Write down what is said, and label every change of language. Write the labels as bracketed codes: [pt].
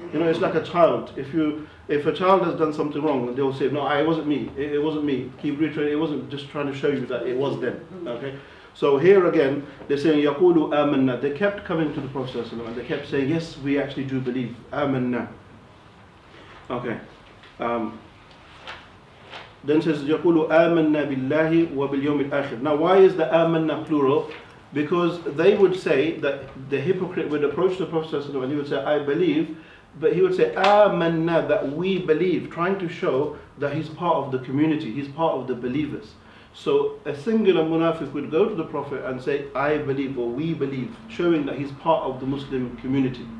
[en] It's like a child. If a child has done something wrong, they'll say, no, it wasn't me, it wasn't me. Keep reiterating, it wasn't, just trying to show you that it was them, okay? So here again, they're saying, [ar] يَقُولُ آمَنَّا. [en] They kept coming to the Prophet ﷺ and they kept saying, yes, we actually do believe. [ar] آمَنَّا. Okay. [en] Then says, [ar] يَقُولُ آمَنَّا بِاللَّهِ وَبِالْيَوْمِ الْآخِرِ. [en] Now why is the [ar] آمَنَّا [en] plural? Because they would say that the hypocrite would approach the Prophet ﷺ and he would say, I believe, but he would say, آمَنَّا, that we believe, trying to show that he's part of the community, he's part of the believers. So a singular munafiq would go to the Prophet and say, I believe, or we believe, showing that he's part of the Muslim community.